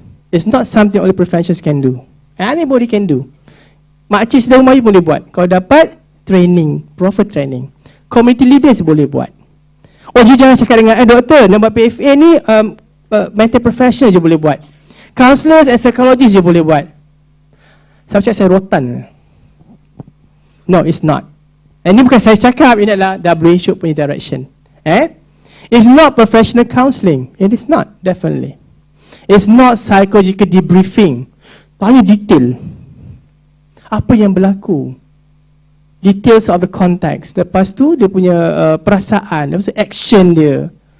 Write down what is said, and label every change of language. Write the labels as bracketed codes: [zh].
[en] It's not something only professionals can do. Anybody can do. [ms] Makcik sedang rumah you boleh buat. Kalau dapat training, proper training. Community leaders boleh buat. Oh, you jangan cakap dengan doktor, nak buat PFA ni mental professional je boleh buat. [en] Counselors and psychologists [ms] je boleh buat. Saya cakap saya rotan. [en] No, it's not. [ms] Ini bukan saya cakap, ini adalah WHO punya direction. [en] It's not professional counselling. It is not, definitely. It's not psychological debriefing. [ms] Tanya detail. Apa yang berlaku? [en] Details of the context. [ms] Lepas tu dia punya perasaan, lepas tu action dia.